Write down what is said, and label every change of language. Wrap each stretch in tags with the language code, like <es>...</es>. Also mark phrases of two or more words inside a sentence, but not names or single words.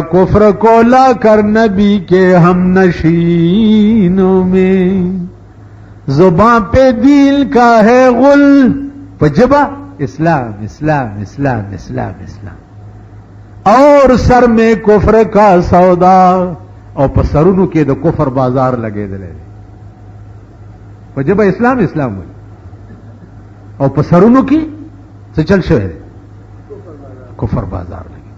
<ur>کفر کو لا کر نبی کے ہم نشینوں میں زبان پہ دل کا ہے غل پجبا اسلام اسلام اسلام اسلام اسلام اور سر میں کفر کا سودا اور</ur> <ps>په سرونو کې د کفر بازار لګېدلی دی په ژبه اسلام اسلام وایي او په سرونو کې څه چل شوی دی کفر بازار</ps>